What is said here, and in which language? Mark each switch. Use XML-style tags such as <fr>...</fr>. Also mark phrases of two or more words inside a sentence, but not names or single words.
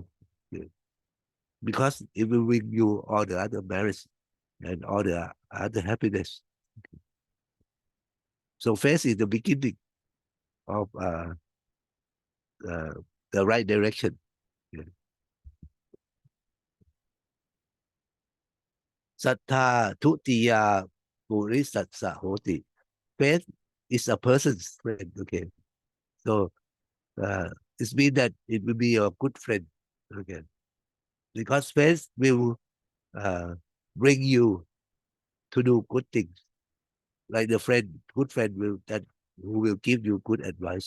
<en>Okay. Because it will bring you all the other merits and all the other happiness. So faith is the beginning of uh, the right direction. Yeah.</en> <pi>Sattha tutiya purisatsa hoti.</pi> <en>Faith is a person's friend. Okay, so uh, it means that it will be a good friend. Okay, because faith will uh, bring you to do good things. Like the friend, good friend will that who will give you good advice.</en>